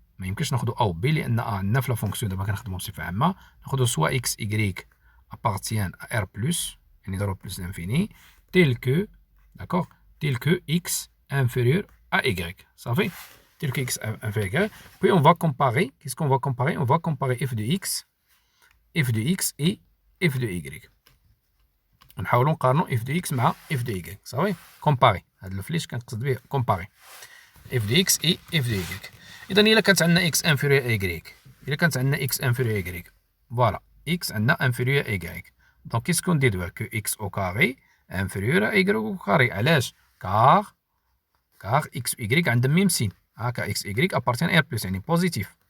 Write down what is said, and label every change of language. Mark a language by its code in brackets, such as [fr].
[ar] ما يمكنش ناخذوا a و b لأن a عندنا في [fr] la fonction [ar] دابا كنخدموا بصفة عامة. ناخذوا [fr] soit x y appartient à r plus [ar] يعني ضرب [fr] plus l'infini tel que x inférieur à y. [ar] صافي [fr] tel que x inférieur à y. Puis on va comparer. Qu'est-ce qu'on va comparer? On va comparer f de x et f de y. [ar] نحاولوا نقارنوا f de x مع f de y. صافي comparer. هاد الفليش كنقصد به [fr] comparer f de x et f de y. [ar] إذا إلا كانت عندنا [fr] x inférieur à y, [ar] إلا كانت عندنا [fr] x inférieur à y, voilà, x [ar] عندنا [fr] inférieur à y. Donc qu'est-ce qu'on déduit? Que x au carré inférieur à y au carré. [ar] علاش؟ [fr] car x y [ar] عندهم ميم سين. [fr] car x y appartient à r plus [ar] يعني [fr] positif.